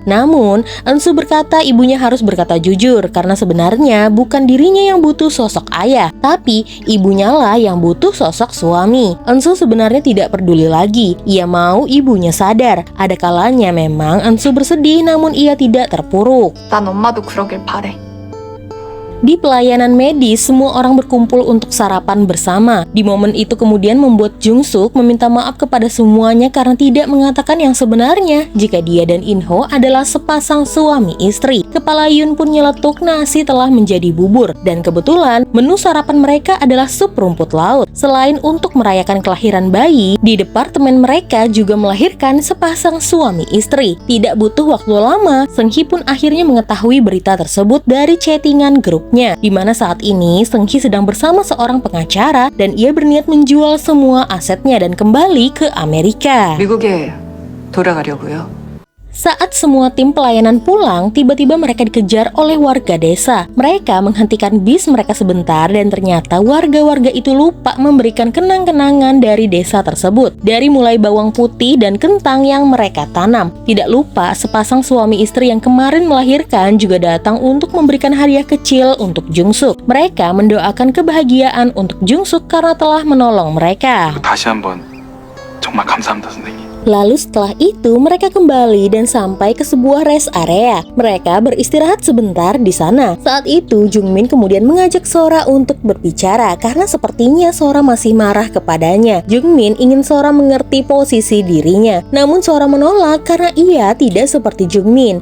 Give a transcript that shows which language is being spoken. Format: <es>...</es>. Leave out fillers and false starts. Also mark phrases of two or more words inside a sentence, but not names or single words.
<id>Namun Ensu berkata ibunya harus berkata jujur karena sebenarnya bukan dirinya yang butuh sosok ayah, tapi ibunya lah yang butuh sosok suami. Ensu sebenarnya tidak peduli lagi. Ia mau ibunya sadar. Ada kalanya memang Ensu bersedih namun ia tidak terpuruk.</id> <ko>난 엄마도 그러길 바래.</ko> <id>Di pelayanan medis, semua orang berkumpul untuk sarapan bersama. Di momen itu kemudian membuat Jung Suk meminta maaf kepada semuanya karena tidak mengatakan yang sebenarnya jika dia dan In Ho adalah sepasang suami istri. Kepala Yun pun nyeletuk nasi telah menjadi bubur, dan kebetulan menu sarapan mereka adalah sup rumput laut. Selain untuk merayakan kelahiran bayi, di departemen mereka juga melahirkan sepasang suami istri. Tidak butuh waktu lama, Seung Hee pun akhirnya mengetahui berita tersebut dari chattingan grupnya, di mana saat ini Seung Hee sedang bersama seorang pengacara dan ia berniat menjual semua asetnya dan kembali ke Amerika.</id> <ko>미국에 돌아가려고요.</ko> <id>Saat semua tim pelayanan pulang, tiba-tiba mereka dikejar oleh warga desa. Mereka menghentikan bis mereka sebentar dan ternyata warga-warga itu lupa memberikan kenang-kenangan dari desa tersebut. Dari mulai bawang putih dan kentang yang mereka tanam. Tidak lupa sepasang suami istri yang kemarin melahirkan juga datang untuk memberikan hadiah kecil untuk Jung Suk. Mereka mendoakan kebahagiaan untuk Jung Suk karena telah menolong mereka.</id> <ko>다시 한번 정말 감사합니다, 선생님.</ko> <id>Lalu setelah itu mereka kembali dan sampai ke sebuah</id> <en>rest area.</en> <id>Mereka beristirahat sebentar di sana. Saat itu Jung Min kemudian mengajak Sora untuk berbicara karena sepertinya Sora masih marah kepadanya. Jung Min ingin Sora mengerti posisi dirinya, namun Sora menolak karena ia tidak seperti Jung Min.</id>